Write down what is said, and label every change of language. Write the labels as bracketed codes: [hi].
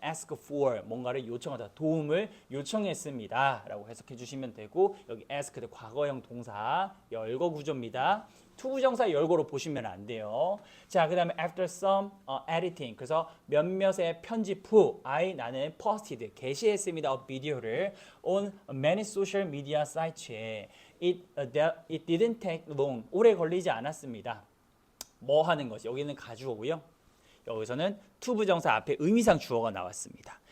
[en] ask for, [ko] 뭔가를 요청하다, 도움을 요청했습니다 라고 해석해 주시면 되고, 여기 asked 과거형 동사 열거 구조입니다. 투부정사 열거로 보시면 안 돼요. 자, 그 다음에 [en] after some editing, [ko] 그래서 몇몇의 편집 후 나는 posted, 게시했습니다. 비디오를 [en] on many social media sites [ko] 에 [en] it didn't take long, [ko] 오래 걸리지 않았습니다. 뭐 하는 것이, 여기는 가주어고요. 여기서는 투부정사 앞에 의미상 주어가 나왔습니다.